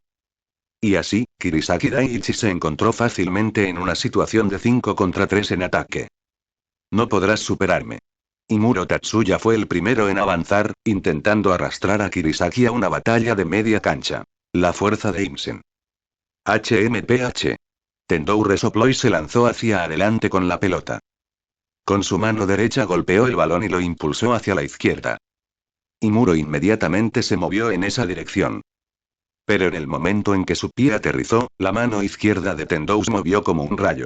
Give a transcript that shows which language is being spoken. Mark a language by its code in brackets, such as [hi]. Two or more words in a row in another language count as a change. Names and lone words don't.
[es] Y así, Kirisaki Daichi se encontró fácilmente en una situación de 5 contra 3 en ataque. No podrás superarme. Imuro Tatsuya fue el primero en avanzar, intentando arrastrar a Kirisaki a una batalla de media cancha. La fuerza de Imsen. HMPH. Tendou resopló y se lanzó hacia adelante con la pelota. Con su mano derecha golpeó el balón y lo impulsó hacia la izquierda. Imuro inmediatamente se movió en esa dirección. Pero en el momento en que su pie aterrizó, la mano izquierda de Tendou se movió como un rayo.